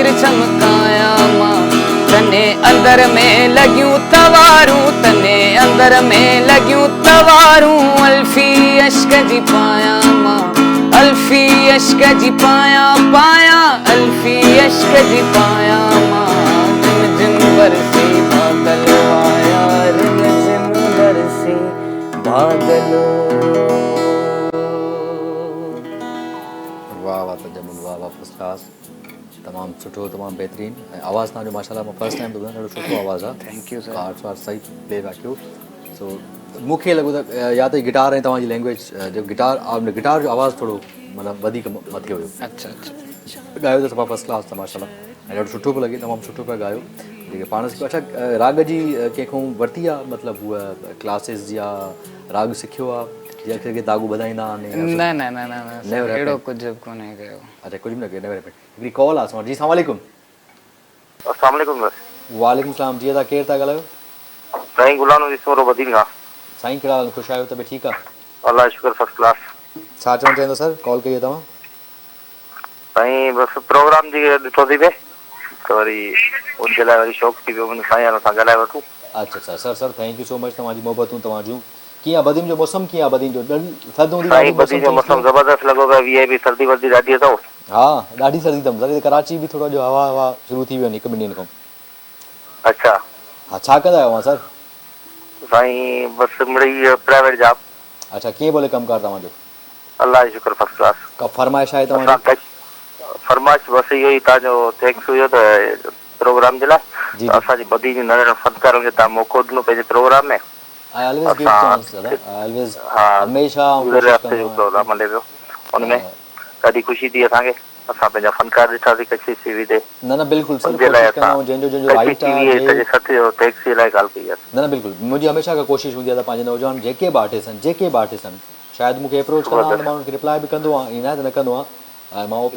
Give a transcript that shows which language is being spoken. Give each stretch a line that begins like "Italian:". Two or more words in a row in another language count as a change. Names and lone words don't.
Sindhi: चमकाया माँ तने अंदर में लगियूं तवारूं तने अंदर में लगियूं तवारूं अल्फी अश्क जी पाया माँ अल्फी अश्क जी पाया पाया अल्फी अश्क जी पाया माँ रिम झिम बरसी बादल आया रिम झिम बरसी बादल वाह वाह तजमुल वाह वाह
English: first class
Sindhi: तमामु सुठो तमामु बहितरीनु ऐं आवाज़ु तव्हांजो माशाल्लाह मां
English: first time
Sindhi: ॿुधो ॾाढो सुठो आवाज़ु आहे
English: thank you sir
Sindhi: कार्ड्स वार सही प्ले रखियो सो मूंखे लॻो त या त गिटार ऐं तव्हांजी लैंग्वेज जो गिटार जो आवाज़ु थोरो मतिलबु वधीक मथे हुयो अच्छा अच्छा ॻायो त सफ़ा
English: first class
Sindhi: त माशाल्लाह ऐं ॾाढो सुठो पियो लॻे तमामु सुठो पिया ॻायो जेके पाण अच्छा राग जी कंहिंखां वरिती आहे मतिलबु उहा क्लासिस या राग सिखियो आहे जंहिंखे के दागू ॿुधाईंदा आहिनि न न न न न अहिड़ो कुझु कोन्हे कयो अच्छा कुझु बि न कयो
English: never happened
Sindhi: हिकिड़ी कॉल आहे असां वटि जी
Arabic: السلام عليكم السلام عليكم وعليكم السلام
Sindhi: जी तव्हां केरु था ॻाल्हायो साईं गुलाम नबी सोरो बदीन खां साईं कहिड़ा हाल ख़ुशि आहियो तबियत ठीकु आहे अल्लाह जो शुक्र
English: first class
Sindhi: छा चवणु चाहींदो सर कॉल कई तव्हां साईं बसि प्रोग्राम जी ॾिठो थी पिए त वरी उनजे लाइ वरी शौक़ु थी पियो मुंहिंजे साईं वारनि सां ॻाल्हाए वठूं अच्छा अच्छा सर सर
English: thank you so much
Sindhi: तव्हांजी मोहबतूं तव्हांजूं कीअं बदीन जो मौसम कीअं आहे बदीन जो थधि हूंदी साईं बदीन जो मौसम ज़बरदस्त लॻो पियो वीह बि सर्दी वर्दी ॾाढी अथव हा ॾाढी सर्दी अथमि सर कराची बि थोरो जो हवा हवा शुरू थी वियो आहिनि हिकु ॿिनि ॾींहंनि खां अच्छा हा छा कंदा आहियो सर साईं बसि मिड़ई
English: private job
Sindhi: अच्छा कीअं बोले कमकार तव्हांजो अल्लाह जो शुक्र
English: first class
Sindhi: का फरमाइश आहे असां तव्हांजी फरमाइश बसि इहो ई तव्हांजो थैंक्स हुयो त प्रोग्राम जे लाइ जी त असांजी बदी जी नंढड़नि फनकारनि खे तव्हां मौक़ो ॾिनो पंहिंजे प्रोग्राम में
English: I always give chance दादा I always हमेशा
Sindhi: गुज़िरियल हफ़्ते जो प्रोग्राम हले पियो हुनमें ॾाढी ख़ुशी थी असांखे असां पंहिंजा फनकार ॾिठासीं कच्छी सीवी ते न न बिल्कुलु सर उनजे लाइ कोशिशि कंदा असां आहियूं जंहिंजो जंहिंजो कच्छी राइट टीवी आहे सॼे सथ जो टैक्सी लाइ ॻाल्हि कई आहे न न बिल्कुलु मुंहिंजी हमेशह खां कोशिशि हूंदी आहे त पंहिंजे नौजवान जेके बि आर्टिस्ट आहिनि शायदि मूंखे अप्रोच कंदा आहिनि मां उनखे रिप्लाई बि कंदो आहियां ईअं न आहे त न कंदो आहियां ऐं मां ओपन